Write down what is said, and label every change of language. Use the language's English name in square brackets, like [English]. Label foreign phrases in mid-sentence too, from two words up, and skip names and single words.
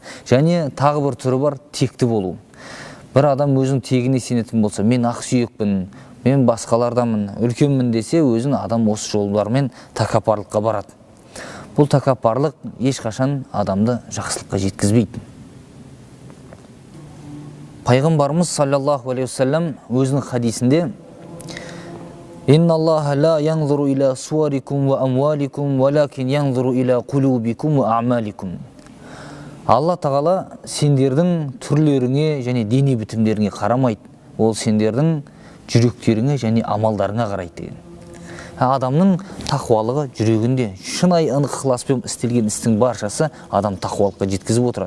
[Kazakh] Және тағы бір түрі бар, текті болу. Бір адам өзінің тегіне сенетін болса, мен ақсүйекпін, мен басқалардамын, үлкенмін десе, өзін адам осы жолдармен тәкаппарлыққа барады. Бұл тәкаппарлық ешқашан адамды жақсылыққа жеткізбейді. Пайғамбарымыз [Arabic] صلى الله عليه وسلم [Kazakh] өзінің хадисінде: [Arabic] «إن الله لا ينظر إلى صوركم وأموالكم، ولكن ينظر إلى قلوبكم وأعمالكم». [Kazakh] Алла тағала сендердің түрлеріңе және дене бітімдеріңе қарамайды, ол сендердің жүректеріңе және амалдарыңа қарайды деген. Адамның тақуалығы жүрегінде, шынайы ынық ықыласпен істелген істің баршасы адам тақуалыққа жеткізіп отырады.